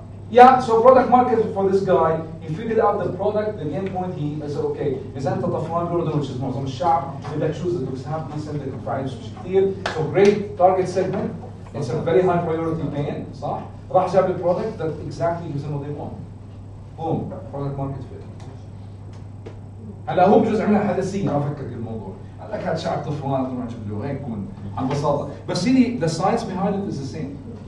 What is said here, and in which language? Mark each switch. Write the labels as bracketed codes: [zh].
[en] Yeah, so product market for this guy, he figured out the product, the game point, he said okay, [ar] إذا أنت طفران بالأردن [en] which is [ar] معظم الشعب بدك [en] shoes that looks half decent that [ar] تنفعش كثير, [en] so great target segment, it's a very high priority pain, [ar] صح؟ راح جاب ال [en] product that exactly gives them what they want. Boom, product market fit. [ar] هلا هو بجوز عملها حدثية ما فكر بالموضوع. قال لك هذا شعب طفران ما عجب له هيك يكون عن بساطة. [en] بس the science behind it is the same.